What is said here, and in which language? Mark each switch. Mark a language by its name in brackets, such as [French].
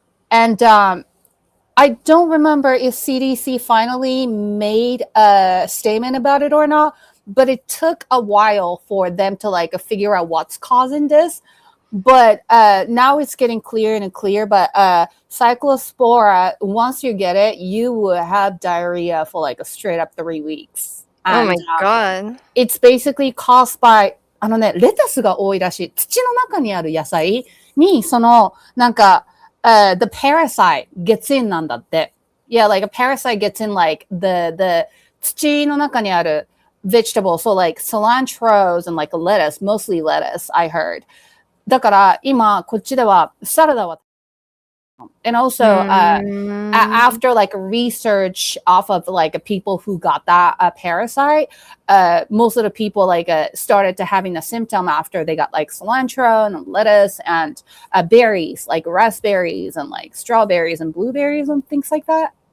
[English] And I don't remember if CDC finally made a statement about it or not, but it took a while for them to like figure out what's causing this. But now it's getting clearer and clear. But cyclospora, once you get it, you will have diarrhea for like a straight up 3 weeks. And, oh my god. It's basically caused by [Japanese] レタスが多いらしい。土の中にある野菜に、なんか、 [English] the parasite gets in [Japanese] なんだって。 [English] Yeah, like a parasite gets in like the [Japanese] 土の中にある [English] vegetable. So like cilantros and like lettuce, mostly lettuce, I heard. [Japanese] だから今こっちではサラダは [English] And also, after like research off of like people who got that parasite, most of the people like started to having a symptom after they got like cilantro and lettuce and berries, like raspberries and like strawberries and blueberries and things like that.